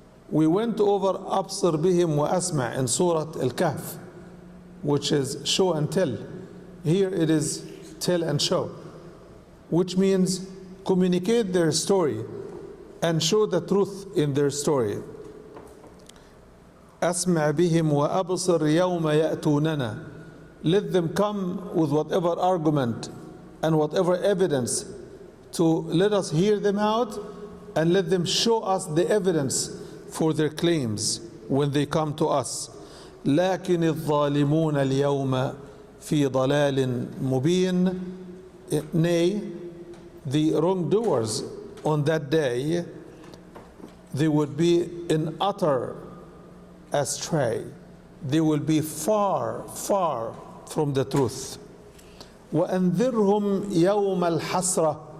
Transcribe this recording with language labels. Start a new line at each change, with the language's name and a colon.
English: We went over
Arabic: أبصر بهم وأسمع
English: in Surat Al-Kahf, which is show and tell. Here it is tell and show, which means communicate their story and show the truth in their story.
Arabic: أسمع بهم وأبصر يوم يأتوننا.
English: Let them come with whatever argument and whatever evidence to let us hear them out, and let them show us the evidence for their claims when they come to us.
Arabic: لكن الظالمون اليوم في ضلال مبين.
English: Nay, the wrongdoers on that day, they would be in utter astray. They will be far, far from the truth.
Arabic: وأنذرهم يوم الحسرة.